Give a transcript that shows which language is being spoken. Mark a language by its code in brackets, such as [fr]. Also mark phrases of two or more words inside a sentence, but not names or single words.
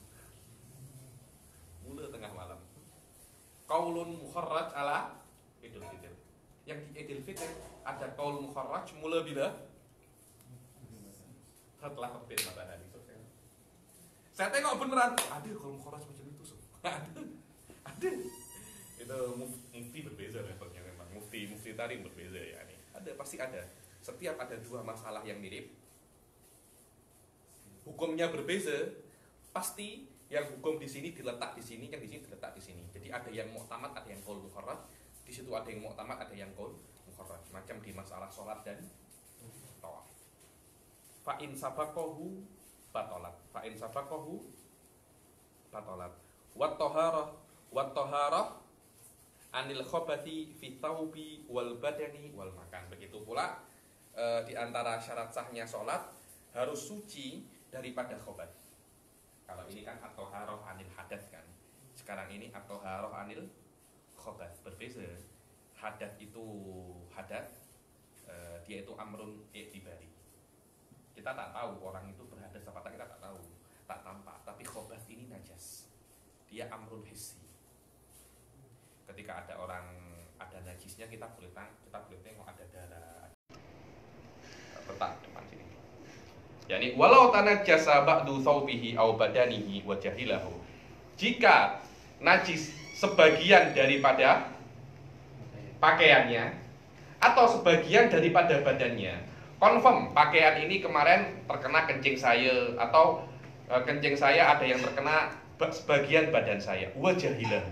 [ms] Mulai tengah malam. [ar] قول مفرج على عيد الفطر. [ms] Yang di Idul Fitri ada [ar] قول مفرج [ms] mulai bila? Setelah terbit matahari. Saya tengok beneran, ada [ar] قول مفرج [ms] macam itu. Ada. Itu mufti berbeza levelnya memang. Mufti tarim berbeza ya nih. Ada, pasti ada. Setiap ada dua masalah yang mirip, hukumnya berbeza, pasti yang hukum di sini diletak di sini, yang di sini diletak di sini. Jadi ada yang mu'tamad, ada yang [ar] قول مفرج. [ms] Di situ ada yang mu'tamad, ada yang [ar] قول مفرج. [ms] Macam di masalah sholat dan tawaf. [ar] فإن سبقه بطلت. فإن سبقه بطلت. والطهارة عن الخبث في الثوب والبدن والمكان. [ms] Begitu pula di antara syarat sahnya sholat harus suci daripada khobath. Kalau ini kan [ar] الطهارة عن الحدث [ms] kan. Sekarang ini [ar] الطهارة عن الخبث. [ms] Berbeza. Hadath itu hadath, dia itu [ar] أمر اعتباري. [ms] Kita tak tahu orang itu berhadas apa tak, kita tak tahu, tak tampak. Tapi khobath ini najas. Dia [ar] أمر حسي. [ms] Ketika ada orang ada najisnya, kita boleh tengok ada darah. Letak depan sini. [ar] يعني ولو تنجس بعض ثوبه أو بدنه وجهله. [ms] Jika najis sebagian daripada pakaiannya atau sebagian daripada badannya, confirm pakaian ini kemarin terkena kencing saya, atau kencing saya ada yang terkena sebagian badan saya, [ar] وجهله.